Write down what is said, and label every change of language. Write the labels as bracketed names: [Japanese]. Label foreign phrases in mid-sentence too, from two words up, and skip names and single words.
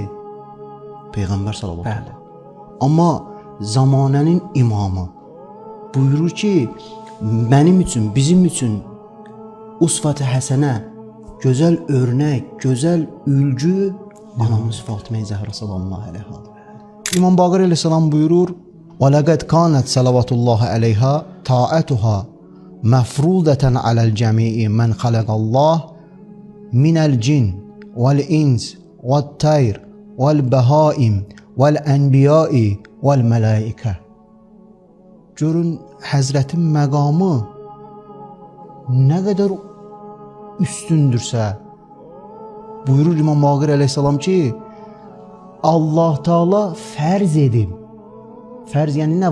[Azerbaijani] Peyğəmbər [Arabic] صلى الله عليه وسلم. [Azerbaijani] Amma zamanənin imamı buyurur ki, mənim üçün, bizim üçün usvət-i həsənə, gözəl örnək, gözəl ülgü anamız Fatimə Zəhra [Arabic] صلى الله عليه وسلم. [Azerbaijani] İmam Baqir əleyhissalam buyurur, [Arabic] وَلَقَدْ كَانَتْ صَلَوَاتُ اللّٰهِ عَلَيْهَا طَاعَتُهَا مَفْرُودَةً عَلَى الْجَمِيعِ مَنْ خَلَقَ اللّٰهِ مِنَ الْجِنِّ وَالْإِنْسِ وَالطَّيْرِ وَالْبَهَائِمِ وَالْأَنْبِيَاءِ وَالْمَلَائِكَةِ. [Azerbaijani] Görün Həzrətin məqamı nə qədər üstündürsə, buyurur İmam Baqir əleyhissalam ki, Allah Teala fərz edib, fərz yəni nə?